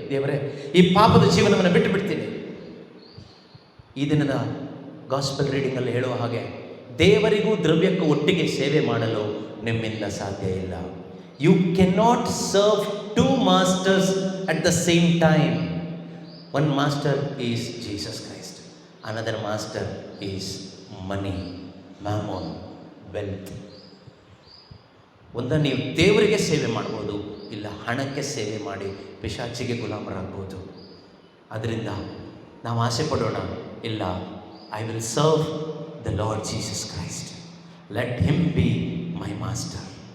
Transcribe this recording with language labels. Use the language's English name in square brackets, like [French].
[Kannada] ದೇವರೇ, ಈ ಪಾಪದ ಜೀವನವನ್ನು ಬಿಟ್ಟು ಬಿಡ್ತೀನಿ. ಈ ದಿನದ ಗಾಸ್ಪೆಲ್ ರೀಡಿಂಗಲ್ಲಿ ಹೇಳುವ ಹಾಗೆ, ದೇವರಿಗೂ ದ್ರವ್ಯಕ್ಕೂ ಒಟ್ಟಿಗೆ ಸೇವೆ ಮಾಡಲು ನಿಮ್ಮಿಂದ ಸಾಧ್ಯ ಇಲ್ಲ. [English] You cannot serve two masters at the same time. One master is Jesus Christ, another master is money, mammon, wealth. [Kannada] ಒಂದು ನೀವು ದೇವರಿಗೆ ಸೇವೆ ಮಾಡ್ಬೋದು, ಇಲ್ಲ ಹಣಕ್ಕೆ ಸೇವೆ ಮಾಡಿ ಪಿಶಾಚಿಗೆ ಗುಲಾಮರಾಗ್ಬೋದು. ಅದರಿಂದ ನಾವು ಆಸೆ ಪಡೋಣ, ಇಲ್ಲ, [English] I will serve the Lord Jesus Christ, let him be my master.